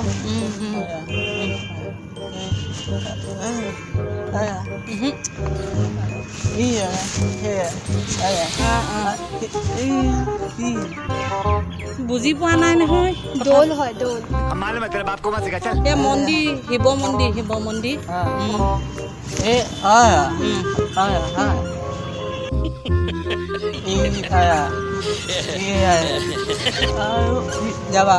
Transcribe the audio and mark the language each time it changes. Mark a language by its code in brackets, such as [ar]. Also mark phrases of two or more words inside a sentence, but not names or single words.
[en] Yeah. [as] বুজি পোৱা নাই নহয় দোল হয় দোল [hi] मालूम है तेरे बाप को मत सिखा चल [as] এই মন্দিৰ শিৱ মন্দিৰ যাবা